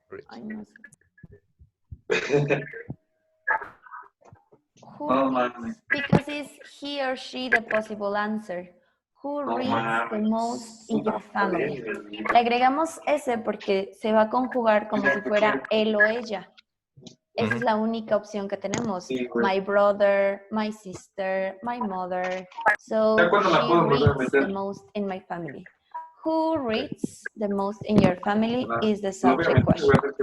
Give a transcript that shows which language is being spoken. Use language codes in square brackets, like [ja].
[es] Ay, no sé. [en] Who reads? Because it's he or she the possible answer. Who reads the most in your family? [es] Le agregamos ese porque se va a conjugar como si fuera él o ella. Esa es la única opción que tenemos. [en] My brother, my sister, my mother. So she reads the most in my family. Who reads the most in your family is the subject question.